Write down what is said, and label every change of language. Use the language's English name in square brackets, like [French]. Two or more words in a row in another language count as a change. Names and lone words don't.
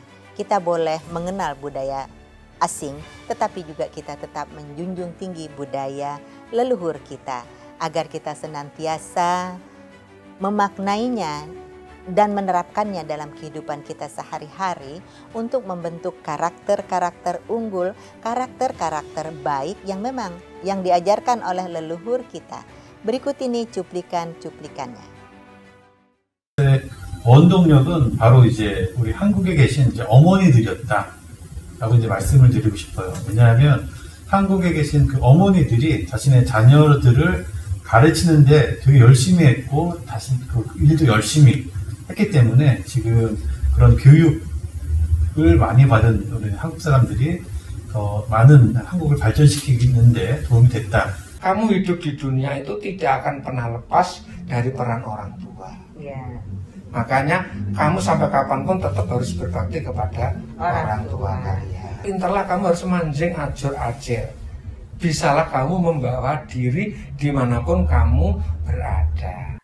[Indonesian] Kita boleh mengenal budaya asing, tetapi juga kita tetap menjunjung tinggi budaya leluhur kita, agar kita senantiasa memaknainya dan menerapkannya dalam kehidupan kita sehari-hari untuk membentuk karakter-karakter unggul, karakter-karakter baik yang memang yang diajarkan oleh leluhur kita. Berikut ini cuplikan-cuplikannya. [Korean] 원동력은 바로 이제 우리 한국에 계신 이제 어머니들이었다라고 이제 말씀을 드리고 싶어요. 왜냐하면 한국에 계신 그 어머니들이 자신의 자녀들을 가르치는데 되게 열심히 했고 다시 그 일도 열심히 했기 때문에 지금 그런 교육을 많이 받은 우리 한국 사람들이 더 많은 한국을 발전시키는데 도움이 됐다. [Indonesian] Kamu hidup di dunia itu tidak akan pernah lepas dari peran orang tua. [English] Yeah. [Indonesian] Makanya kamu sampai kapanpun tetap harus berbakti kepada orang tua kalian. Pintarlah kamu harus [Javanese] manjing ajur-ajir. [Indonesian] Bisalah kamu membawa diri dimanapun kamu berada.